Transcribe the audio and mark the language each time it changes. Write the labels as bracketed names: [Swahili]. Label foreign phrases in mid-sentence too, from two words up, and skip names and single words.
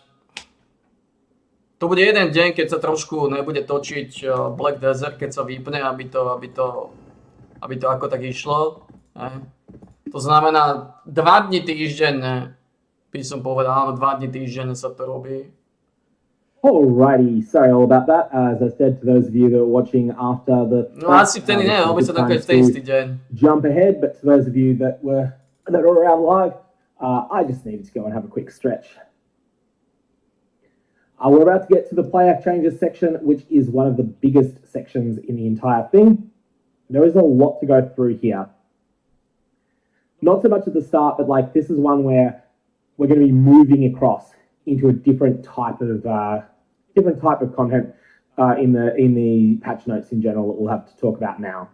[Slovak] To bude jeden deň, keď sa trošku nebude točiť Black Desert, keď sa vypne, aby to ako tak išlo. To znamená 2 dni týždenne. By som povedal, áno, 2 dni týždenne sa to robí. [English] Alrighty, sorry all about that. As I said to those of you that are watching after the... [Slovak] No asi vtedy nie, robí sa nakoniec v ten istý deň. [English] Jump ahead, but to those of you that are around live, I just needed to go and have a quick stretch. We're about to get to the player changes section, which is one of the biggest sections in the entire thing. There is a lot to go through here. Not so much at the start, but like this is one where we're going to be moving across into a different type of content in the patch notes in general that we'll have to talk about now.